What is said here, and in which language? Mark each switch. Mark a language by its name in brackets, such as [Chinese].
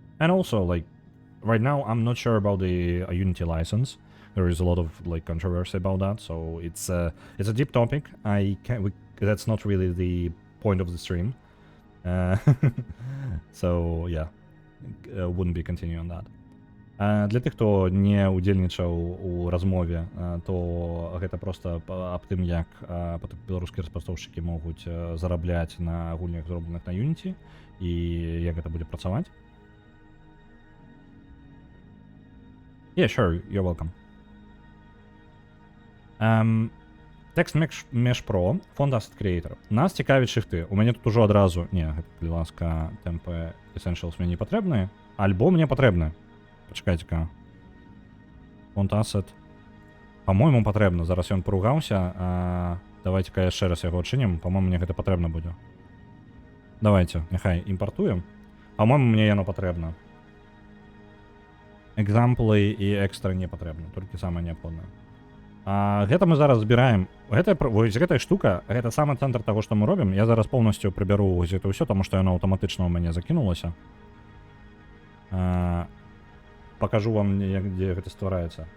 [English] And also, like right now, I'm not sure about the Unity license. There is a lot of like controversy about that, so it's a deep topic. That's not really the point of the stream. So yeah, wouldn't be continuing on that. [Belarusian] Для тых, хто не удзельнічаў у размове, то гэта проста аб тым, як беларускія распрацоўшчыкі могуць зарабляць на гульнях, зробленых на Unity, і як гэта будзе працаваць. [English] Yeah, sure, you're welcome. [Ukrainian] Text Mesh Pro, Font Asset Creator. Нас цікавить шрифти. У мене тут уже одразу... Ні, будь ласка, темпи Essentials мені потрібні. Альбо мені потрібні. Почекайте-ка. Font Asset. По-моєму, потрібно. Зараз він поругався. Давайте-ка я ще раз його відчинім. По-моєму, мені це потрібно буде. Давайте, нехай імпортуємо. По-моєму, мені воно потрібно. Екзампли і екстра не потрібно. Тільки саме необхідне. [Belarusian] Гэта мы зараз збіраем. Гэтая штука, гэта самы цэнтр таго, што мы робім. Я зараз поўнасцю прыбяру гэта ўсё, таму што яно аўтаматычна ў мяне закінулася. Пакажу вам, дзе гэта ствараецца.